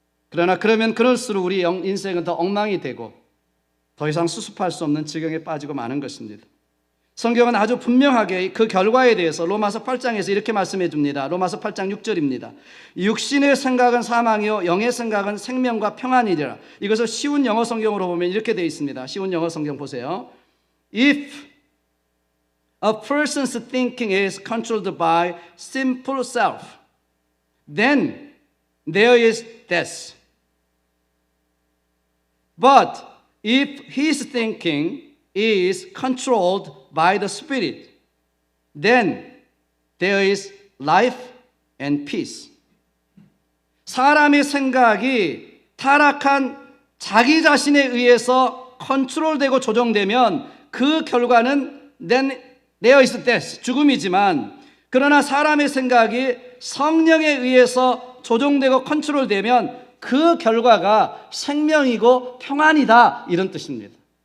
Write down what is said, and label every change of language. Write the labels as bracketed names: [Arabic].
[Korean] 그러나 그럴수록 우리 인생은 더 엉망이 되고 더 이상 수습할 수 없는 지경에 빠지고 마는 것입니다. 성경은 아주 분명하게 그 결과에 대해서 로마서 8장에서 이렇게 말씀해 줍니다. 로마서 8장 6절입니다. 육신의 생각은 사망이요 영의 생각은 생명과 평안이리라. 이것을 쉬운 영어 성경으로 보면 이렇게 되어 있습니다. 쉬운 영어 성경 보세요. [English] If a person's thinking is controlled by simple self, then there is death. But if his thinking is controlled by the Spirit, then there is life and peace. [Korean] 사람의 생각이 타락한 자기 자신에 의해서 컨트롤되고 조정되면 그 결과는 [English] then there is death, [Korean] 죽음이지만, 그러나 사람의 생각이 성령에 의해서 조정되고 컨트롤되면 그 결과가 생명이고 평안이다, 이런 뜻입니다.